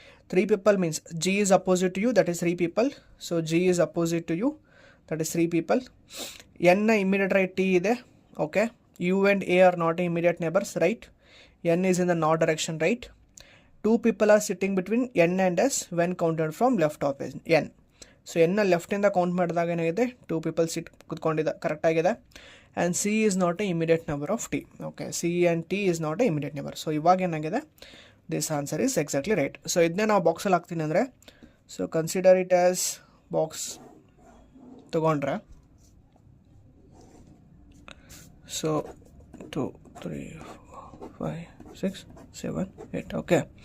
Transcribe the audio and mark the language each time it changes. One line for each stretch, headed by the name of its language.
English: 3 people means G is opposite to you, that is 3 people. So G is opposite to you, that is 3 people. N immediate right T ಇದೆ, okay. U and A are not immediate neighbors, right. N is in the north direction, right. 2 people are sitting between N and S when counted from left of N.
Kannada: So N left ಇಂದ count ಮಾಡಿದಾಗ ಏನಾಗಿದೆ, 2 people ಕುತ್ಕೊಂಡಿದ್ದ correct ಆಗಿದೆ.
English: And C is not a immediate neighbor of T, okay. C and T is not a immediate neighbor.
Kannada: So ಇವಾಗ ಏನಾಗಿದೆ,
English: This answer is exactly right.
Kannada: So ಇದನ್ನೇ ನಾವು ಬಾಕ್ಸಲ್ಲಿ ಹಾಕ್ತೀನಿ ಅಂದರೆ, so
English: consider it as box
Kannada: ತೊಗೊಂಡ್ರೆ, so 2 3 4 5 6 7 8 okay.